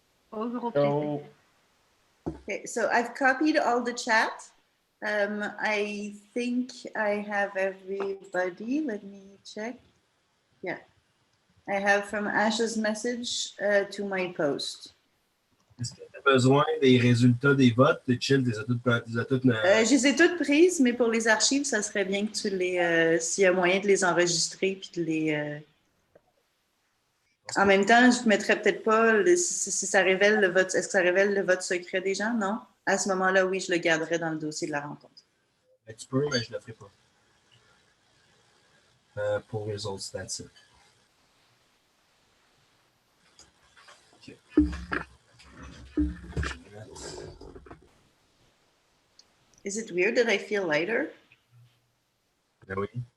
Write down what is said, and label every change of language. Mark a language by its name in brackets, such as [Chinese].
[French] Au gros [English] So, Okay, so I've copied all the chat. I think I have everybody. Let me check. Yeah. I have from Ash's message to my post. [French] Est-ce que tu as besoin des résultats des votes? Chill, tu les as toutes, Je les ai toutes prises, mais pour les archives, ça serait bien que tu les... s'il y a moyen de les enregistrer puis de les... En même temps, je ne mettrais peut-être pas si ça révèle le vote. Est-ce que ça révèle le vote secret des gens? Non? À ce moment-là, oui, je le garderai dans le dossier de la rencontre. Ben, tu peux, mais je ne le ferai pas. Pour les autres, [English] that's it. [French] OK. [English] Is it weird that I feel lighter? [French] Ben oui.